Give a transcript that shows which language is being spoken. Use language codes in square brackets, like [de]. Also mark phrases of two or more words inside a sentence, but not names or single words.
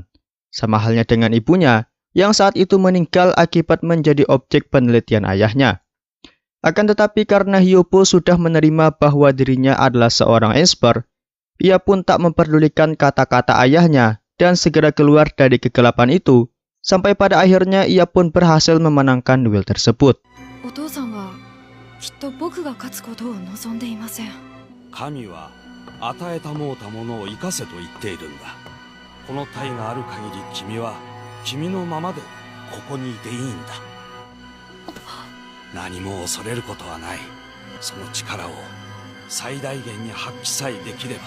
[id] Sama halnya dengan ibunya yang saat itu meninggal akibat menjadi objek penelitian ayahnya. Akan tetapi karena Hyobo sudah menerima bahwa dirinya adalah seorang esper, ia pun tak memperdulikan kata-kata ayahnya dan segera keluar dari kegelapan itu, sampai pada akhirnya ia pun berhasil memenangkan duel tersebut. [ja] お父さんはきっと僕が勝つことを望んでいません。神は与えたもうたものを生かせと言っているんだ。この体がある限り君は君のままでここにいていいんだ。何も恐れることはない。その力を最大限に発揮さえできれば。